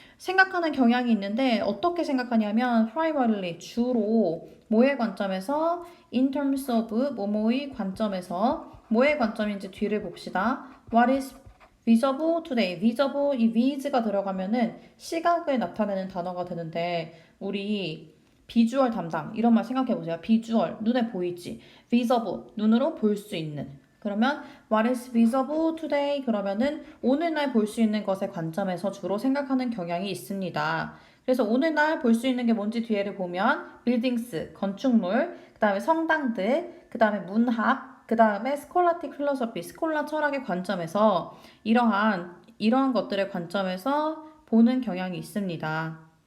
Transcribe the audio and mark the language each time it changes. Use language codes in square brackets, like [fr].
[ko] 생각하는 경향이 있는데 어떻게 생각하냐면 primarily, 주로 뭐의 관점에서 [en] in terms of [ko] 뭐뭐의 관점에서 뭐의 관점인지 뒤를 봅시다. [en] What is visible today? [ko] visible 이 vis가 들어가면은 시각을 나타내는 단어가 되는데 우리 비주얼 담당 이런 말 생각해 보세요. 비주얼 눈에 보이지. visible 눈으로 볼 수 있는. 그러면 [en] what is visible today? [ko] 그러면은 오늘날 볼 수 있는 것의 관점에서 주로 생각하는 경향이 있습니다. 그래서 오늘날 볼 수 있는 게 뭔지 뒤에를 보면 buildings, 건축물, 그 다음에 성당들, 그 다음에 문학, 그 다음에 scholastic philosophy, 스콜라 철학의 관점에서 이러한 것들의 관점에서 보는 경향이 있습니다.